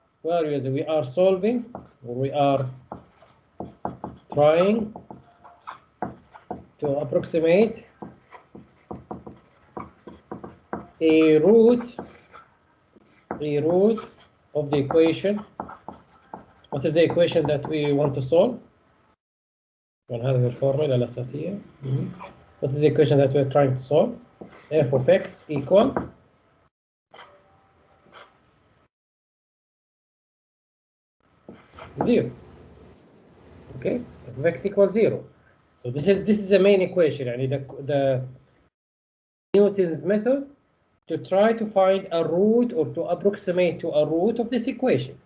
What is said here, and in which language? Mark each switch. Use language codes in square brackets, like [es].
[en] We are solving, or we are trying to approximate a root of the equation. What is the equation that we want to solve? [ar] هذه الفورمولا الأساسية. [en] What is the equation that we're trying to solve? F of x equals zero. Okay, f of x equals 0. So this is the main equation. The Newton's method to try to find a root or to approximate to a root of this equation.